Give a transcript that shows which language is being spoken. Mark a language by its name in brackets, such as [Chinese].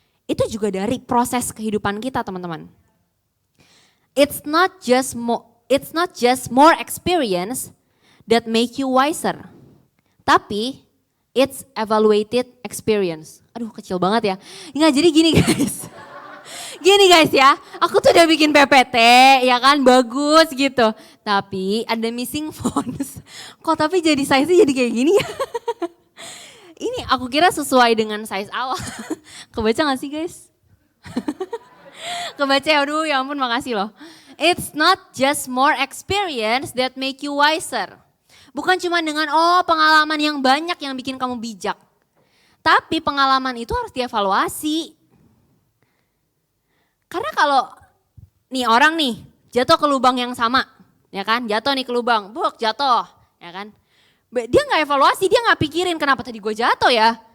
[Indonesian] Itu juga dari proses kehidupan kita, teman-teman. [English] It's not just more experience that make you wiser. [Indonesian] Tapi [English] it's evaluated experience. [Indonesian] Aduh kecil banget ya. Nggak, jadi gini guys. Gini guys ya, aku tuh udah bikin PPT ya kan, bagus gitu. Tapi ada [English] missing fonts. [Indonesian] Kok tapi jadi size-nya jadi kayak gini ya. Ini aku kira sesuai dengan size awal. Kebaca gak sih guys? Kebaca ya, aduh ya ampun makasih loh. [English] It's not just more experience that make you wiser. [Indonesian] Bukan cuma dengan pengalaman yang banyak yang bikin kamu bijak. Tapi pengalaman itu harus dievaluasi. Karena kalau nih orang nih jatuh ke lubang yang sama, ya kan? Jatuh nih ke lubang, jatuh, ya kan? Dia nggak evaluasi, dia nggak pikirin kenapa tadi gue jatuh ya.